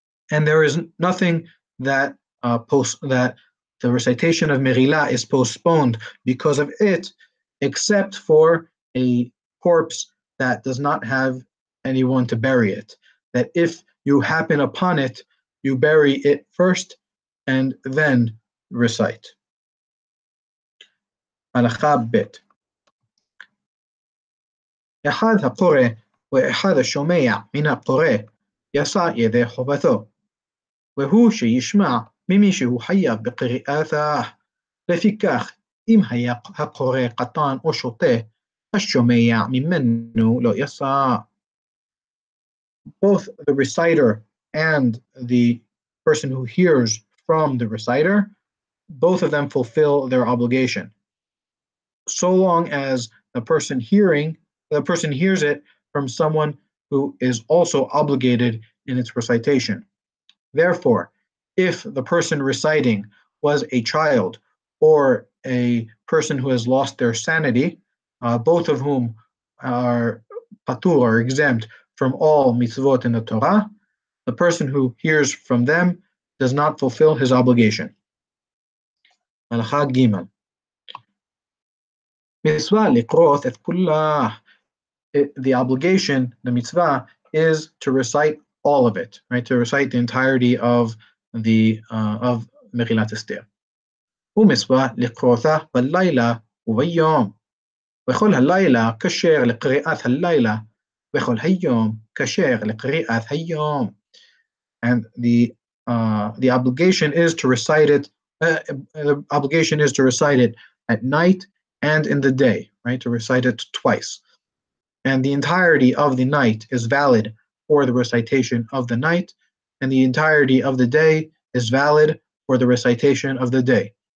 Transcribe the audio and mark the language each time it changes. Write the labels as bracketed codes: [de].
[en] And there is nothing that the recitation of Meghilla is postponed because of it, except for a corpse that does not have anyone to bury it. That if you happen upon it, you bury it first and then recite. [he] הלכה ב' אחד הקורא ואחד השומע מן הקורא יעשה ידי חובתו, והוא שישמע ממי שהוא חייב בקריאתה. לפיכך, אם היה הקורא קטן או שוטה, השומע ממנו לא יעשה. [en] Both the reciter and the person who hears from the reciter, both of them fulfill their obligation. So long as the person hears it from someone who is also obligated in its recitation. Therefore, if the person reciting was a child or a person who has lost their sanity, both of whom are patur, or exempt from all mitzvot in the Torah, the person who hears from them does not fulfill his obligation. [he] הלכה ג' מצווה לקרות את כולה. [en] The obligation, the mitzvah, is to recite all of it, right? To recite the entirety of of Megillat Esther. [he] ומצווה לקרותה בלילה וביום. וכל הלילה כשר לקריאת הלילה, וכל היום כשר לקריאת היום. [en] And the obligation is to recite it. The obligation is to recite it at night and in the day, right? To recite it twice. And the entirety of the night is valid for the recitation of the night, and the entirety of the day is valid for the recitation of the day.